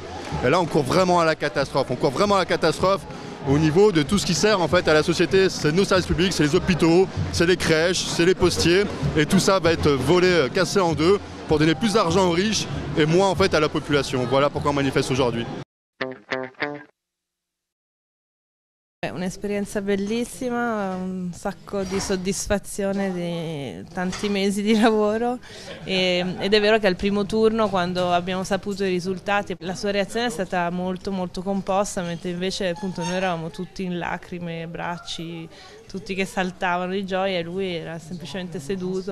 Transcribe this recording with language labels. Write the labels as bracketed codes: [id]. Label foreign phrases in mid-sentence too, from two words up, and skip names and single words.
[fr] Et là, on court vraiment à la catastrophe. On court vraiment à la catastrophe au niveau de tout ce qui sert en fait à la société. C'est nos services publics, c'est les hôpitaux, c'est les crèches, c'est les postiers. Et tout ça va être volé, cassé en deux pour donner plus d'argent aux riches et moins en fait à la population. Voilà pourquoi on manifeste aujourd'hui. [it] È un'esperienza bellissima, un sacco di soddisfazione di tanti mesi di lavoro ed è vero che al primo turno, quando abbiamo saputo i risultati, la sua reazione è stata molto composta, mentre invece appunto noi eravamo tutti in lacrime, bracci, tutti che saltavano di gioia e lui era semplicemente seduto.